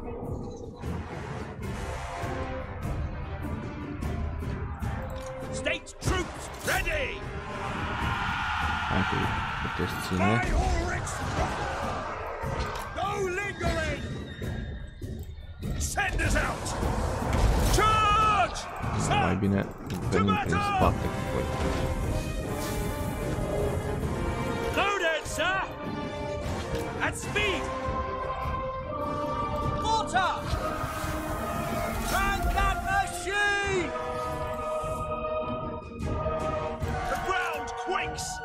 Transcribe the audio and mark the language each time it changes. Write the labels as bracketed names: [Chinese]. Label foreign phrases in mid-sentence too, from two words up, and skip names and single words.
[English] State troops ready! By Ulrich's no lingering! Send us out! Charge! [Romanian] Mai bine venim prin spate cu voi. [English] Loaded, sir! At speed! Mortar! Crank that machine! The ground quakes!